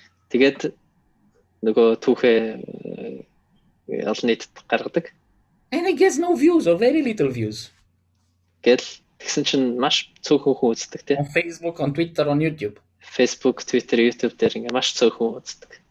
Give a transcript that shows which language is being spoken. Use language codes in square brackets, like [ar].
[mn] Тэгээд нөгөө түүхээ олон нийтэд гаргадаг. [en] And it gets no views or very little views. [mn] Гэл тэгсэн чинь маш цөөхөн хүн үздэг тийм. [en] On Facebook, on Twitter, on YouTube. [mn] Facebook, Twitter, YouTube дээр ингээ маш цөөхөн үздэг.